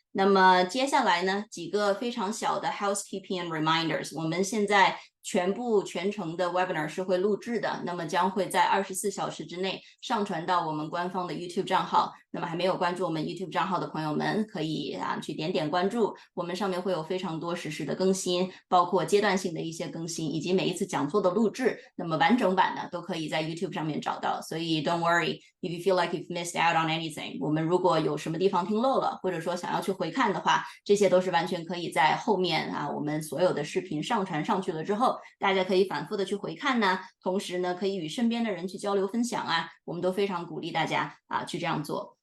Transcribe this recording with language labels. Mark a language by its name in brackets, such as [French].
[Chinese] 那么接下来呢，几个非常小的 [English] housekeeping and reminders， [Chinese] 我们现在全程的 webinar 是会录制的，那么将会在24小时之内上传到我们官方的 YouTube 账号。那么还没有关注我们 YouTube 账号的朋友们，可以去点关注，我们上面会有非常多实时的更新，包括阶段性的一些更新，以及每一次讲座的录制。那么完整版呢，都可以在 YouTube 上面找到。所以 [English] don't worry if you feel like you've missed out on anything。 [Chinese] 我们如果有什么地方听漏了，或者说想要去回看的话，这些都是完全可以在后面我们所有的视频上传上去了之后，大家可以反复的去回看呢，同时呢，可以与身边的人去交流分享我们都非常鼓励大家去这样做。